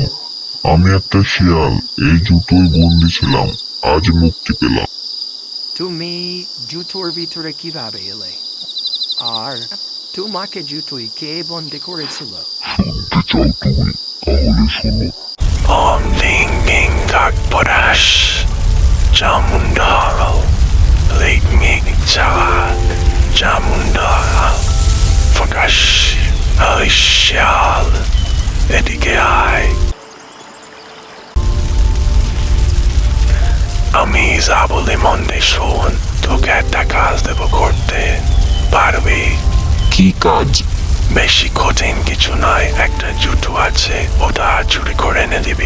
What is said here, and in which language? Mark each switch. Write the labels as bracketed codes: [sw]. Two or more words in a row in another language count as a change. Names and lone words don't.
[bn] আমি একটা শিয়াল, এই জুতোই বন্দি ছিলাম, আজ মুক্তি পেলাম। তুমি জুতোর ভিতরে কিভাবে এলে আর তোমাকে জুতোই কে বন্দি করেছিল শুনতে চাও তুমি? তাহলে শোনো। Om Ding Ding Dark Podash Jamundal Lake Mig Jalak Jamundal Fogash Alishal Edige Ai আমি যাবো লিমন্ডে শোন তোকে একটা কাজ দেবো করতে পারবি কি কাজ? বেশি কঠিন কিছু নয় একটা জুতো আছে ওটা চুরি করে এনে দিবি